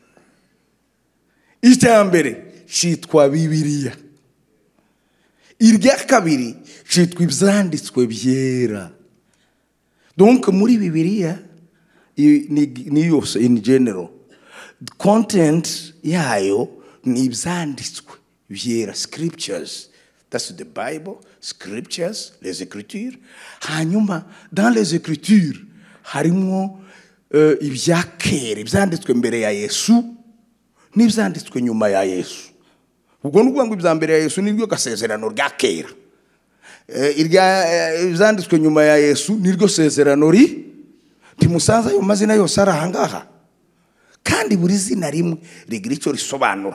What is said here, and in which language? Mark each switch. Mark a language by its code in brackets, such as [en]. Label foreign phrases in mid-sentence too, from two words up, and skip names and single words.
[rw] Icyambere cyitwa Bibiliya, irya kabiri cyitwa ibyanditswe byera. Donc muri Bibiliya ni yose [en] in general, [rw] content yayo ni ibyanditswe byera, [en] scriptures. That's the Bible, scriptures, [fr] les écritures. [rw] Hanyuma [fr] dans les écritures [rw] harimo ibya kera, ibyanditswe mbere ya Yesu n'ibyanditswe nyuma ya Yesu. Ubwo n'ubwo ngo ibya mbere ya Yesu niryo gasezerano rya kera, ibyanditswe nyuma ya Yesu niryo sezerano timusanza ayo mazina yose arahangaha, kandi buri zina rimwe rigira icyo risobanura.